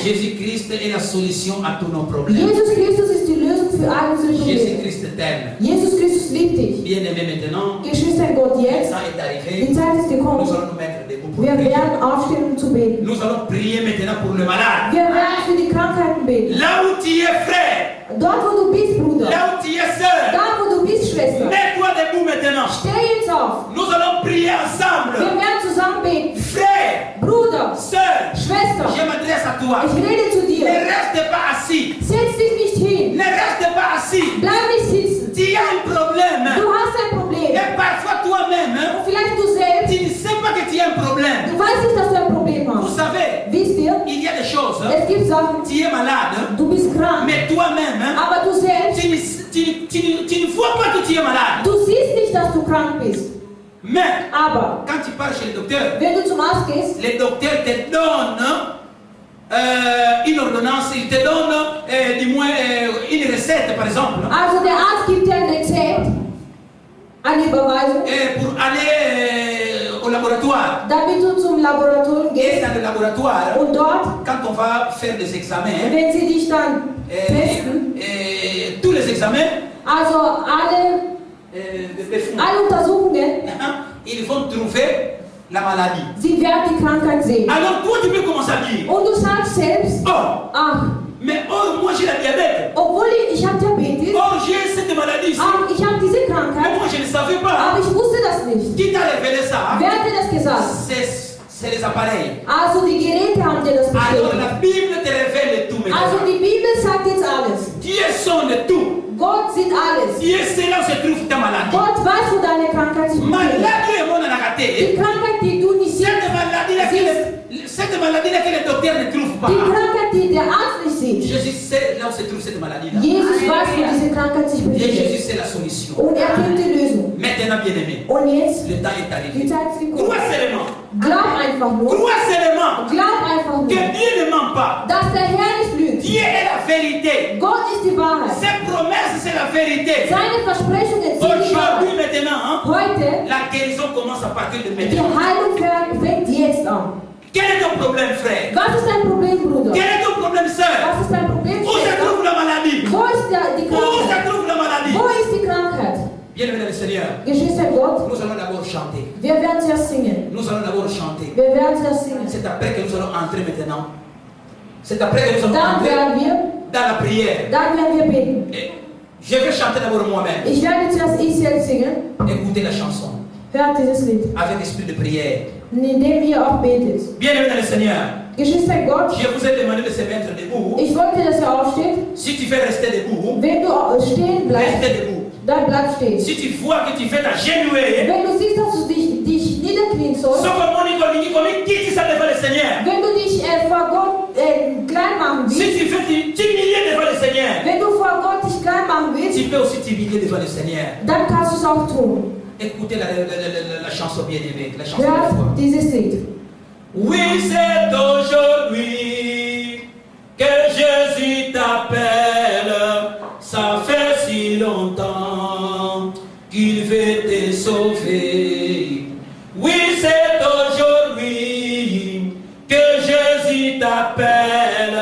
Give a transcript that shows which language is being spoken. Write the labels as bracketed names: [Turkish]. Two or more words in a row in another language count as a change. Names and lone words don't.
[French] Jésus-Christ est la solution à tous nos problèmes. [German] Jesus Christus ist die Lösung für all unsere Probleme. [French] Jésus-Christ t'aime. [German] Jesus Christus liebt dich. [French] Bien-aimé maintenant, [German] Geschwister in Gott, [French] le [German] jetzt, [French] temps est [German] die [French] arrivé. [German] Zeit ist [French] Nous [German] gekommen. [French] allons nous mettre debout pour [German] Wir [French] prier. [German] werden aufstehen, um zu beten. [French] Nous allons prier maintenant pour le malade. [German] Wir werden für die Krankheiten beten. [French] Là où tu es frère, [German] Dort, wo du bist, Bruder. [French] là où tu es sœur, [German] Da, wo du bist, Schwester. [French] mets-toi debout maintenant. [German] Steh jetzt auf. [French] Nous allons prier [German] Wir [French] ensemble. [German] werden zusammen beten. [French] Frère, [German] Bruder, [French] sœur, [German] Schwester, [French] je m'adresse à toi. [German] ich rede zu [French] Ne [German] dir. [French] reste pas assis. [German] Setz dich nicht hin. [French] Ne reste pas assis. [German] Bleib nicht sitzen. [French] Tu as un problème. [German] Du hast ein Problem. [French] Et parfois toi-même, [German] Und vielleicht du selbst, [French] tu ne sais pas que tu as un problème. [German] du weißt nicht, dass du ein Problem [French] Vous [German] hast. [French] savez, [German] Wisst ihr, [French] il y a des choses. [German] es gibt Sachen, [French] Tu es malade, [German] du bist krank, [French] mais toi-même, [German] aber du selbst, [French] tu ne vois pas que tu es malade. [German] du siehst nicht, dass du krank bist. [French] Mais [German] Aber [French] quand tu pars chez le docteur, [German] wenn du zum Arzt gehst, [French] le docteur te donne une ordonnance, il te donne du moins une recette par exemple, [German] also der Arzt gibt dir ein Rezept, eine Überweisung, [French] pour aller au laboratoire. [German] damit du zum Laboratorium [French] Et [German] gehst [French] dans le laboratoire, [German] und dort, [French] quand on va faire des examens, [German] wenn sie dich dann testen, [French] tous les examens, [German] also alle Untersuchungen, [French] ils vont trouver la maladie. [German] sie werden die Krankheit sehen. [French] Alors toi tu peux commencer à dire, [German] Und du sagst selbst, [French] oh, [German] ach, [French] mais oh, moi j'ai la diabète, [German] obwohl ich habe Diabetes, [French] oh j'ai cette maladie ici, [German] ach, ich habe diese [French] mais [German] Krankheit, [French] moi je ne savais pas. [German] aber ich wusste das nicht. [French] Qui t'a révélé ça? [German] Wer hat dir das gesagt? [French] C'est les appareils. [German] Also die Geräte haben dir das [French] Alors [German] bestätigt. [French] la Bible te révèle tout [German] Also [French] maintenant. [German] die Bibel sagt jetzt alles. [French] Dieu sonde tout. [German] Gott sieht alles. [French] Dieu sait là où se trouve ta maladie. [German] Gott weiß, wo deine Krankheit sich befindet. [French] Maladie est mon [German] Die Krankheit, die du nicht siehst, [French] cette maladie-là que le docteur ne trouve pas. [German] die Krankheit, die der Arzt nicht sieht. [French] Jésus sait là où se trouve cette maladie-là. [German] Jesus weiß, wo diese Krankheit sich [French] Et Jésus [German] befindet. [French] c'est la solution. [German] Und er kennt die Lösung. [French] Maintenant, bien-aimé, [German] Und jetzt, [French] le temps est [German] die [French] arrivé. [German] Zeit ist gekommen. [French] Crois seulement. [German] Glaub einfach nur. [French] Crois seulement [German] Glaub einfach [French] que [German] nur, [French] Dieu ne ment pas. [German] dass der Herr nicht lügt. [French] Dieu est la vérité. [German] Gott ist die Wahrheit. [French] Ses promesses, c'est la vérité. [German] Seine Versprechungen sind heute, [French] La guérison commence à partir de [German] die [French] maintenant. [German] Heilung fängt jetzt an. [French] Quel est ton problème, frère? [German] Was ist dein Problem, Bruder? [French] Quel est ton problème, sœur? [German] Was ist dein Problem, [French] Où se [German] Schwester? [French] trouve la maladie? [German] Wo ist die [French] Où se [German] Krankheit? [French] trouve la maladie? [German] Wo ist die Krankheit? [French] Bien-aimé dans le Seigneur, [German] Geschwister Gott, [French] nous allons d'abord chanter. [German] wir werden zuerst singen. [French] Nous allons d'abord chanter. [German] Wir werden zuerst singen. [French] C'est après que nous allons entrer maintenant. C'est après que nous allons [German] Dann [French] entrer [German] werden wir, [French] dans la prière. [German] dann werden wir beten. [French] Et je vais chanter d'abord moi-même. [German] Ich werde zuerst ich selbst singen. [French] Écoutez la chanson [German] Hört dieses Lied, [French] avec esprit de prière. [German] indem ihr auch betet. [French] Bien-aimé dans le Seigneur, [German] Geschwister Gott, [French] je vous ai demandé de se mettre debout. [German] ich wollte, dass ihr aufsteht. [French] Si tu veux rester debout, [German] Wenn du stehen bleibst, [French] restez debout. [German] dann bleib stehen. [French] Si tu vois que tu fais t'agenouiller, [German] Wenn du siehst, dass du dich niederknien sollst, [French] sauf que mon Nicolas, comme quitte ça devant le Seigneur. [German] wenn du dich vor Gott klein machen [French] Si [German] willst, [French] tu veux t'humilier devant le Seigneur, [German] wenn du vor Gott dich klein machen willst, [French] tu peux aussi t'humilier devant le Seigneur. [German] dann kannst du es auch tun. [French] Écoutez la chanson bien-aimée, la chanson de la foi. [German] Hört dieses Lied. [French] Oui, c'est aujourd'hui que Jésus t'appelle. Ça fait si longtemps qu'il veut te sauver. Oui, c'est aujourd'hui que Jésus t'appelle.